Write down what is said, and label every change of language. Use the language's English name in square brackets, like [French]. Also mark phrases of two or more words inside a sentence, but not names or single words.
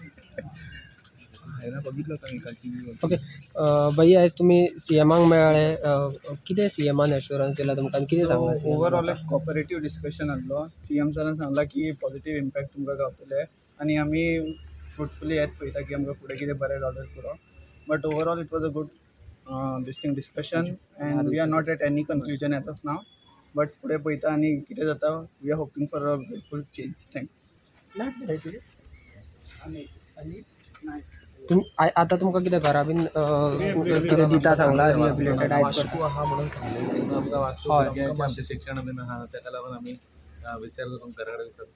[Konkani] ओके भैया, आयज तुमी सीएमांक मेळ्ळे, कितें सीएमान एश्युरन्स दिला तुमकां, कितें सांगलां? ओवरऑल एक [English] cooperative discussion [Konkani] आसलो. सीएम सरान सांगला की [English] positive impact [Konkani] तुमकां गावतले आनी आमी फ्रुटफुली हेच पळयता की आमकां फुडें कितें बरें जालें पुरो. [English] but overall it was a good discussion and we are not at any conclusion as of now. [Konkani] बट फुडें पळयता आनी कितें जाता. [English] we are hoping for a full change. thanks. [Konkani] आतां तुमकां कितें घरा बीन कितें दिता सांगला? रिहॅबिलिटेड आयज करता आहा म्हणून सांगलें आमकां वास्को शिक्षण बीन आहा, ताका लागून आमी विचार करून घरा कडेन सांगला.